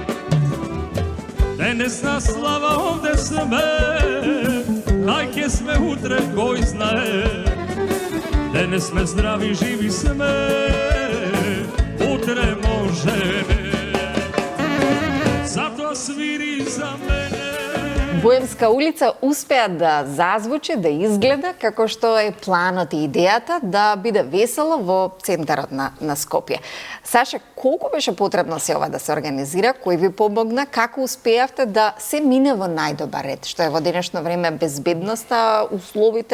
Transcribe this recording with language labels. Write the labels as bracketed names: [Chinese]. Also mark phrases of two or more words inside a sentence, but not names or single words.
[Macedonian] Денесна слава овде сме, најке сме утре кој знае. Денес сме здрави живи сме, утре може не. Затоа свири за мене. Боемска улица успеа да зазвучи, да изгледа како што е планот и идејата да биде весело во центарот на Скопје. Саша, колку беше потребно се ова да се организира? Кој ви помогна? Како успеавте да се мине во најдобар ред? Што е во денешно време безбедноста, условите